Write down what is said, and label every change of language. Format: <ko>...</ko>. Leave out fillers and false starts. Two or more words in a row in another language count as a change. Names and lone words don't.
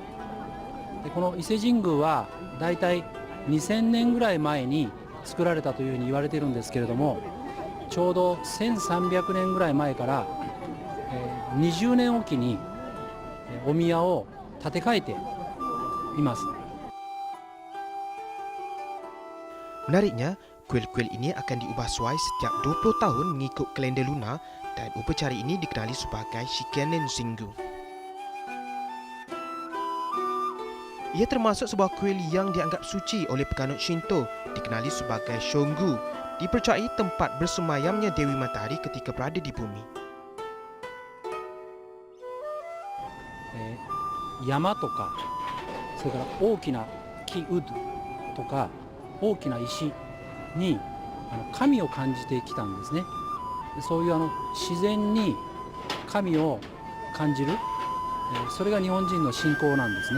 <ja>でこの伊勢神宮はだいたい2000年ぐらい前に作られたというふうに言われているんですけれども、ちょうど1300年ぐらい前から、20年おきにお宮を建て替えています。</ja> <ms>Menariknya, kuil-kuil ini akan diubah suai setiap 20 tahun mengikut kalender lunar dan upacara ini dikenali sebagai Shikennen Shingu. Ia termasuk sebuah kuil yang dianggap suci oleh peganut Shinto, dikenali sebagai Shongu, dipercayai tempat bersemayamnya Dewi Matahari ketika berada di bumi.</ms> <ja>山とか、それから大きな木ウッドとか大きな石に神を感じてきたんですね。そういう自然に神を感じる、それが日本人の信仰なんですね。</ja>